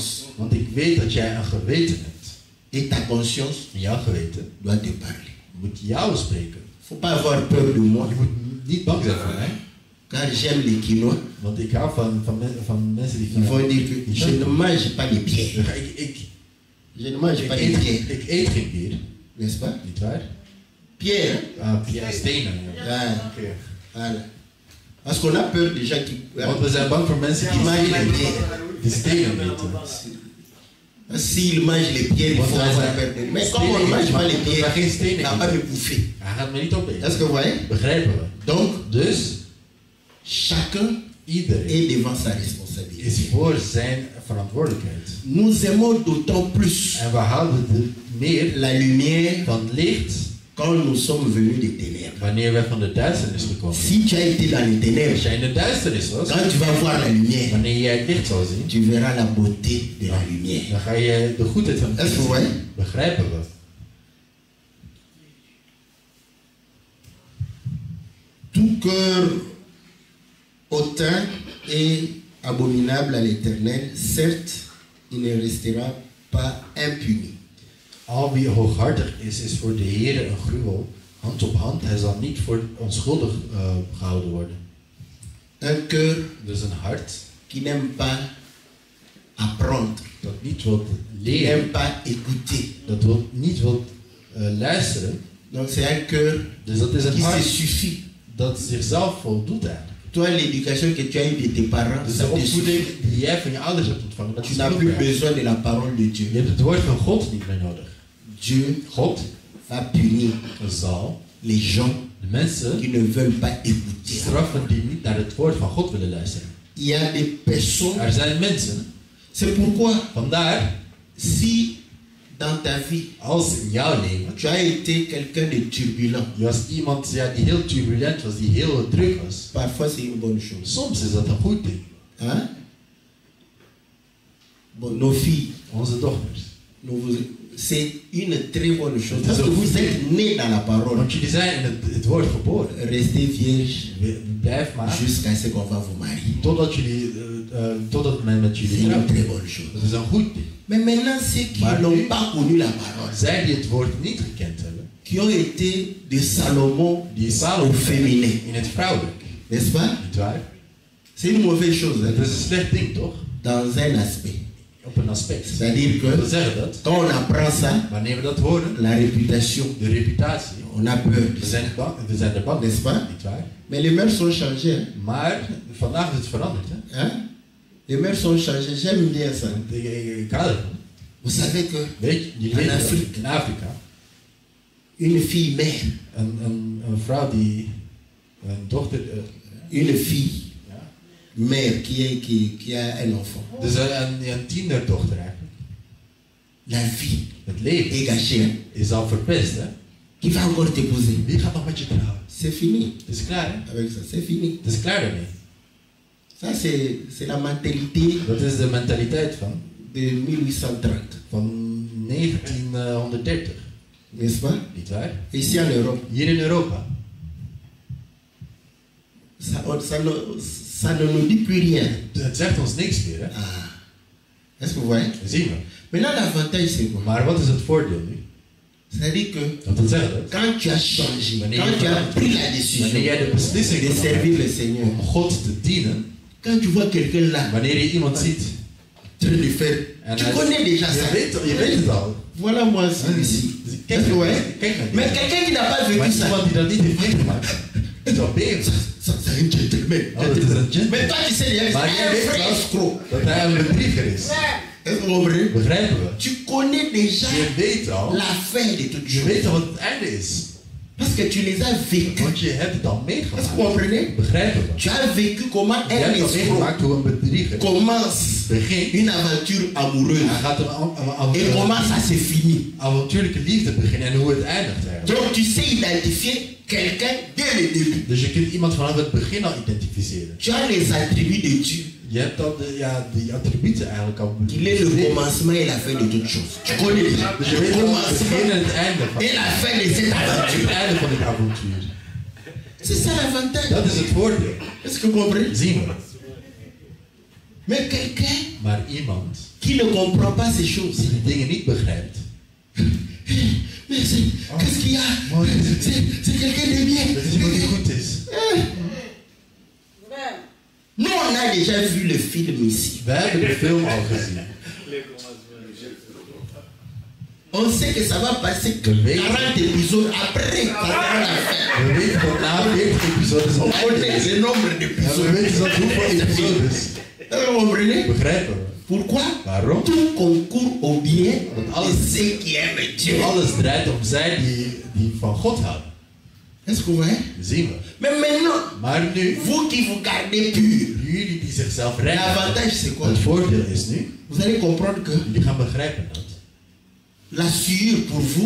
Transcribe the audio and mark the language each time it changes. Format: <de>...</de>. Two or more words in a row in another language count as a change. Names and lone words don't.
<nl>want ik weet dat jij een geweten hebt.</nl> <fr>Et ta conscience</fr> <nl>En jouw geweten</nl> <fr>doit te parler.</fr> <nl>moet jou spreken.</nl> <fr>Faut pas avoir peur de moi,</fr> <nl>Je moet niet bang zijn voor mij,</nl> <fr>car j'aime les Quinois.</fr> <nl>want ik hou van mensen die</nl> <fr>Ils</fr> <nl>van</nl> <fr>vont dire que je ne mange pas les pierres. Je ne mange pas les pierres,</fr> <nl>Ik eet geen bier,</nl> <fr>n'est-ce pas?</fr> <nl>niet waar?</nl> <fr>Pierre,</fr> <nl>Stenen. Ja.</nl> <fr>hein? Ah,</fr> <nl>Oké.</nl> <fr>voilà. Parce qu'on a peur des gens qui</fr> <nl>Want we zijn bang voor mensen die</nl> <fr>mangent les</fr> <nl>stenen,</nl> <fr>pierres.</fr> <nl>die stenen eten.</nl> <fr>S'il mange les pierres, il faut avoir peur de lui. Mais comme on ne mange pas les pierres, il n'a pas de bouffer.</fr> <nl>Hij gaat me niet opeten.</nl> <fr>Est-ce que vous voyez?</fr> <nl>Begrijpen we.</nl> <fr>Donc,</fr> <nl>Dus,</nl> <fr>chacun</fr> <nl>iedereen</nl> <fr>est devant sa responsabilité.</fr> <nl>is voor zijn verantwoordelijkheid.</nl> <fr>Nous aimons d'autant plus</fr> <nl>En we houden er meer</nl> <fr>la lumière</fr> <nl>van licht</nl> <fr>quand nous sommes venus des ténèbres.</fr> <nl>wanneer wij van de duisternis gekomen zijn.</nl> <fr>Si tu as été dans les</fr> <nl>Als</nl> <fr>ténèbres,</fr> <nl>jij in de duisternis was,</nl> <fr>quand tu vas voir la lumière,</fr> <nl>wanneer jij het licht zal zien,</nl> <fr>tu verras la beauté de la lumière.</fr> <nl>dan ga je de goedheid van het</nl> <fr>Est-ce que</fr> <nl>licht</nl> <fr>vous</fr> <nl>zien.</nl> <fr>voyez?</fr> <nl>Begrijpen we.</nl> <fr>Tout cœur hautain et abominable à l'Éternel, certes, il ne restera pas impuni.</fr> <nl>Al wie hooghartig is voor de Heer een gruwel. Hand op hand, hij zal niet voor onschuldig gehouden worden.</nl> <fr>Un cœur</fr> <nl>Dus een hart</nl> <fr>qui n'aime pas apprendre,</fr> <nl>dat niet wil</nl> <fr>qui</fr> <nl>leren,</nl> <fr>n'aime pas écouter.</fr> <nl>dat niet wil luisteren.</nl> <fr>Donc c'est un cœur</fr> <nl>Dus dat is een</nl> <fr>qui se</fr> <nl>hart</nl> <fr>suffit.</fr> <nl>dat zichzelf voldoet eigenlijk.</nl> <fr>Toi, l'éducation que tu as eue de tes parents,</fr> <nl>Dus</nl> <fr>ça</fr> <nl>de te opvoeding</nl> <fr>suffit.</fr> <nl>die jij van je ouders hebt ontvangen, dat</nl> <fr>Tu</fr> <nl>is</nl> <fr>n'as</fr> <nl>genoeg</nl> <fr>plus</fr> <nl>voor jou.</nl> <fr>besoin de la parole de Dieu.</fr> <nl>Je hebt het woord van God niet meer nodig.</nl> <fr>Dieu</fr> <nl>God</nl> <fr>va punir</fr> <nl>zal</nl> <fr>les gens</fr> <nl>de mensen</nl> <fr>qui ne veulent pas écouter.</fr> <nl>straffen die niet naar het woord van God willen luisteren.</nl> <fr>Il y a des personnes,</fr> <nl>Er zijn mensen,</nl> <fr>c'est pourquoi</fr> <nl>vandaar,</nl> <fr>si dans ta vie</fr> <nl>als in jouw leven,</nl> <fr>tu as été quelqu'un de turbulent,</fr> <nl>je was iemand die heel turbulent was, die heel druk was.</nl> <fr>parfois c'est une bonne chose.</fr> <nl>Soms is dat een goed ding.</nl> <fr>Hein? Bon, nos filles,</fr> <nl>Onze dochters.</nl> <fr>c'est une très bonne chose. C'est Parce que un vous</fr> <nl>goed</nl> <fr>êtes nés dans la parole.</fr> <nl>Want jullie zijn in het woord geboren.</nl> <fr>Restez vierge</fr> <nl>Blijf maar</nl> <fr>jusqu'à ce qu'on va vous marier.</fr> <nl>totdat men met</nl> <fr>C'est</fr> <nl>jullie</nl> <fr>une</fr> <nl>trouwt.</nl> <fr>très bonne chose.</fr> <nl>Dat is een goed ding.</nl> <fr>Mais maintenant, ceux qui</fr> <nl>Maar</nl> <fr>n'ont</fr> <nl>nu-</nl> <fr>pas connu la parole,</fr> <nl>Zij die het woord niet gekend hebben,</nl> <fr>qui ont été de Salomon</fr> <nl>die</nl> <fr>au</fr> <nl>Salomo</nl> <fr>féminin,</fr> <nl>in het vrouwelijk.</nl> <fr>n'est-ce pas?</fr> <nl>Niet waar?</nl> <fr>C'est une mauvaise chose hein,</fr> <nl>Dat is een slecht ding toch?</nl> <fr>dans un aspect.</fr> <nl>Op een aspect.</nl> <fr>C'est-à-dire</fr> <nl>Dat wil</nl> <fr>que</fr> <nl>zeggen dat,</nl> <fr>quand on apprend ça,</fr> <nl>wanneer we dat horen,</nl> <fr>la réputation,</fr> <nl>de reputatie,</nl> <fr>on a peur de</fr> <nl>we</nl> <fr>ça.</fr> <nl>zijn er bang,</nl> <fr>N'est-ce pas?</fr> <nl>niet waar?</nl> <fr>Mais les mœurs sont changées. Hein?</fr> <nl>Maar vandaag is het veranderd. Hè?</nl> <fr>Hein? Les mœurs sont changées. J'aime bien ça.</fr> <nl>Ik hou ervan.</nl> <fr>Vous savez que</fr> <nl>Weet je, jullie In weten dat Afrika. in Afrika,</nl> <fr>une fille mère,</fr> <nl>een vrouw die, een dochter,</nl> <fr>une fille</fr> <nl>ja,</nl> <fr>mère qui a un enfant,</fr> <nl>dus een tienerdochter eigenlijk.</nl> <fr>la vie</fr> <nl>Het leven</nl> <fr>est gâchée. Hein?</fr> <nl>is al verpest, hè?</nl> <fr>qui va encore t'épouser.</fr> <nl>Wie gaat nog met je trouwen?</nl> <fr>C'est fini.</fr> <nl>Het is klaar, hè?</nl> <fr>Avec ça, c'est fini.</fr> <nl>Het is klaar daarmee.</nl> <fr>Ça, c'est la mentalité</fr> <nl>Dat is de mentaliteit van</nl> <fr>de 1830,</fr> <nl>1930.</nl> <fr>n'est-ce pas?</fr> <nl>Niet waar?</nl> <fr>Ici en Europe,</fr> <nl>Hier in Europa.</nl> <fr>ça ne nous dit plus rien.</fr> <nl>Het zegt ons niks meer, hè?</nl> <fr>Ah. Est-ce que vous voyez?</fr> <nl>Dat zien we.</nl> <fr>Maintenant, l'avantage, c'est quoi?</fr> <nl>Maar wat is het voordeel nu?</nl> <fr>C'est-à-dire que</fr> <nl>Want dat zegt het.</nl> <fr>quand tu as changé,</fr> <nl>Wanneer</nl> <fr>quand tu as pris la</fr> <nl>Wanneer</nl> <fr>décision</fr> <nl>jij de beslissing</nl> <fr>de servir</fr> <nl>genomen</nl> <fr>le</fr> <nl>hebt</nl> <fr>Seigneur,</fr> <nl>om God te dienen,</nl> <fr>quand tu vois quelqu'un là,</fr> <nl>wanneer je iemand ziet,</nl> <fr>en train de faire,</fr> <nl>en</nl> <fr>tu</fr> <nl>hij-</nl> <fr>connais déjà ça.</fr> <nl>je weet het al.</nl> <fr>Voilà moi celui-ci.</fr> <nl>Kijk</nl> <fr>Est-ce que vous</fr> <nl>naar</nl> <fr>voyez?</fr> <nl>kijk naar die.</nl> <fr>Mais quelqu'un qui n'a pas</fr> <nl>Maar</nl> <fr>vécu ça,</fr> <nl>iemand die dat niet heeft meegemaakt, is al bezig.</nl> <fr>ça c'est un gentleman.</fr> <nl>Oh, dat is een gentleman.</nl> <fr>Mais toi tu sais déjà,</fr> <nl>Maar</nl> <fr>c'est</fr> <nl>jij</nl> <fr>un</fr> <nl>weet</nl> <fr>vrai</fr> <nl>wel</nl> <fr>escroc.</fr> <nl>dat hij een bedrieger is.</nl> <fr>Est-ce que vous comprenez?</fr> <nl>Begrijpen we?</nl> <fr>Tu connais déjà</fr> <nl>Je weet al,</nl> <fr>la fin de toute</fr> <nl>je</nl> <fr>chose.</fr> <nl>weet al wat het einde is.</nl> <fr>Parce que tu les as vécus.</fr> <nl>Want je hebt het al</nl> <fr>Est-ce que vous</fr> <nl>meegemaakt.</nl> <fr>comprenez?</fr> <nl>Begrijpen we?</nl> <fr>Tu as vécu comment</fr> <nl>Je</nl> <fr>un</fr> <nl>hebt al</nl> <fr>escroc</fr> <nl>meegemaakt hoe een bedrieger</nl> <fr>commence</fr> <nl>begint.</nl> <fr>une aventure amoureuse</fr> <nl>Hij gaat</nl> <fr>et comment ça se finit.</fr> <nl>avontuurlijke liefde beginnen en hoe het eindigt eigenlijk.</nl> <fr>Donc tu sais identifier quelqu'un dès le début.</fr> <nl>Dus je kunt iemand vanaf het begin al identificeren.</nl> <fr>Tu as les attributs de Dieu.</fr> <nl>Je hebt al die attributen eigenlijk al</nl> <fr>Il est le commencement et la fin de toute chose. Tu connais déjà</fr> <nl>Dus je</nl> <fr>le</fr> <nl>weet al het begin</nl> <fr>commencement</fr> <nl>en het einde van</nl> <fr>et la fin de cette</fr> <nl>het</nl> <fr>aventure.</fr> <nl>einde van dit avontuur.</nl> <fr>C'est ça l'avantage.</fr> <nl>Dat is het voordeel.</nl> <fr>Est-ce que vous comprenez?</fr> <nl>Zien we.</nl> <fr>Mais quelqu'un</fr> <nl>Maar iemand</nl> <fr>qui ne comprend pas ces choses.</fr> <nl>die die dingen niet begrijpt.</nl> <fr>Mais qu'est-ce qu'il y a? C'est quelqu'un de bien.</fr> <nl>Dat is iemand die goed is.</nl> <fr>Nous, on a déjà vu le film ici.</fr> <nl>We hebben de film al gezien.</nl> <fr>On sait que ça va passer Oui. 40 épisodes après ça sera la fin.</fr> <nl>We weten dat na 40 episodes</nl> <fr>On</fr> <nl>het einde</nl> <fr>connaît</fr> <nl>is.</nl> <fr>le nombre</fr> <nl>En we</nl> <fr>d'épisodes.</fr> <nl>weten dat hoeveel episodes.</nl> <fr>Est-ce que vous comprenez?</fr> <nl>Begrijpen we.</nl> <fr>Pourquoi?</fr> <nl>Waarom?</nl> <fr>Tout concourt au bien</fr> <nl>Want</nl> <fr>de</fr> <nl>alles,</nl> <fr>ceux qui aiment Dieu.</fr> <nl>alles draait om zij die van God houden.</nl> <fr>Est-ce que vous voyez?</fr> <nl>Zien we.</nl> <fr>Mais maintenant,</fr> <nl>Maar nu,</nl> <fr>vous qui vous gardez pur,</fr> <nl>jullie die zichzelf redden,</nl> <fr>l'avantage c'est quoi?</fr> <nl>het voordeel is nu,</nl> <fr>Vous allez comprendre que</fr> <nl>jullie gaan begrijpen</nl> <fr>la souillure pour vous</fr>